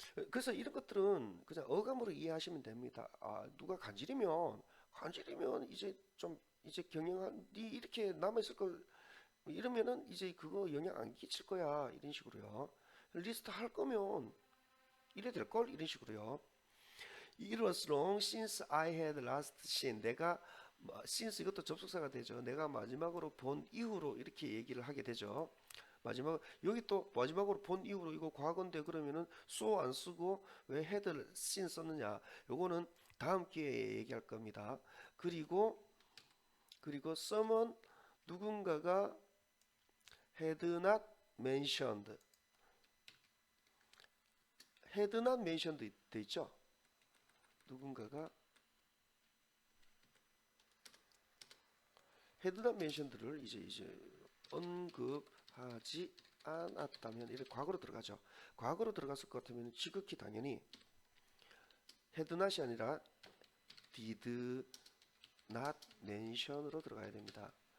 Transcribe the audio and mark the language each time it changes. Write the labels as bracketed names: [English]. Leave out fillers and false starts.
[Korean] 그래서 이런 것들은 그냥 어감으로 이해하시면 됩니다. 누가 간지리면 이제 경영한 니 이렇게 남아 있을 걸 이러면은 이제 그거 영향 안 끼칠 거야 이런 식으로요. 리스트 할 거면 이래 될 걸 이런 식으로요. [English] It was long since I had last seen. [Korean] 내가 since 이것도 접속사가 되죠. 내가 마지막으로 본 이후로 이렇게 얘기를 하게 되죠. 여기 또 마지막으로 본 이후로 이거 과거인데 그러면은 so 안 쓰고 왜 [English] had seen [Korean] 썼느냐? 요거는 다음 기회에 얘기할 겁니다. 그리고 someone 누군가가 [English] had not mentioned. had not mentioned [Korean] 돼 있죠? 누군가가 [English] had not mentioned [Korean] 를 이제 언급하지 않았다면 이렇게 과거로 들어가죠. 과거로 들어갔을 것 같으면 지극히 당연히 [English] had not [Korean] 이 아니라 [English] did not mention [Korean] 으로 들어가야 됩니다.